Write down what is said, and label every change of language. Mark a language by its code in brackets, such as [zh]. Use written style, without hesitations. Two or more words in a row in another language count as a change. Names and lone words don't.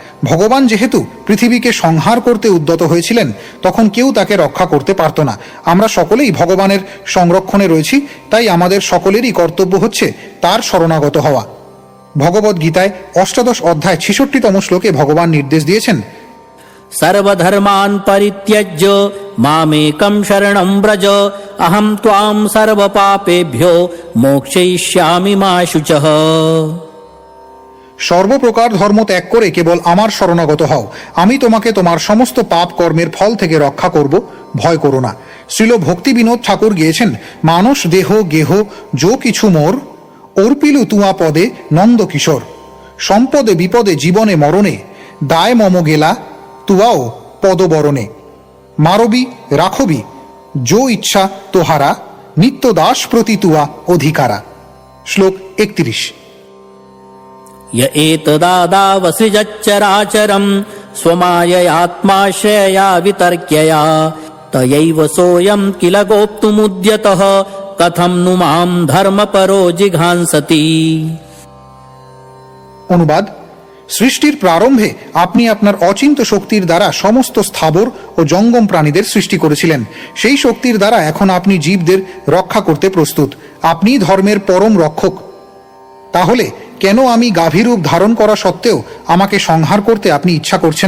[bn] ভগবান যেহেতু পৃথিবীকে সংহার করতে উদ্যত হয়েছিলেন তখন কেউ তাকে রক্ষা করতে পারত না। আমরা সকলেই ভগবানের সংরক্ষণে রয়েছি, তাই আমাদের সকলেরই কর্তব্য হচ্ছে তার শরণাগত হওয়া। ভগবদ্ গীতায় ৮ অধ্যায় ৬৬তম শ্লোকে ভগবান নির্দেশ দিয়েছেন, [sa] सर्वधर्मान् परित्यज्य मामेकं शरणं व्रज अहं त्वां सर्वपापेभ्यो मोक्षयिष्यामि मा शुचः। [bn] সর্বপ্রকার ধর্ম ত্যাগ করে কেবল আমার শরণাগত হও, আমি তোমাকে তোমার সমস্ত পাপ কর্মের ফল থেকে রক্ষা করব, ভয় করো না। শ্রীল ভক্তি বিনোদ ঠাকুর গিয়েছেন, মানুষ দেহ গেহ যো কিছু মোর, অর্পিলু তুয়া পদে নন্দ কিশোর, সম্পদে বিপদে জীবনে মরণে, দায় মম গেলা তুয়াও পদবরণে, মারবি রাখবি যো ইচ্ছা তোহারা, নিত্য দাস প্রতি তুয়া অধিকারা। শ্লোক ৩১। [sa] य एतदादावसृजच्चराचरं स्वमाययात्माश्रयया वितर्क्यया तयैव सोऽयं किल गोप्तुमुद्यतः कथं नु मां धर्मपरो जिघांसति। [bn] অনুবাদ: সৃষ্টির প্রারম্ভে আপনি আপনার অচিন্ত শক্তির দ্বারা সমস্ত স্থাবর ও জঙ্গম প্রাণীদের সৃষ্টি করেছিলেন। সেই শক্তির দ্বারা এখন আপনি জীবদের রক্ষা করতে প্রস্তুত। আপনি ধর্মের পরম রক্ষক। তাহলে কেন আমি গাভীরূপ ধারণ করা সত্ত্বেও আমাকে সংহার করতে আপনি ইচ্ছা করছেন?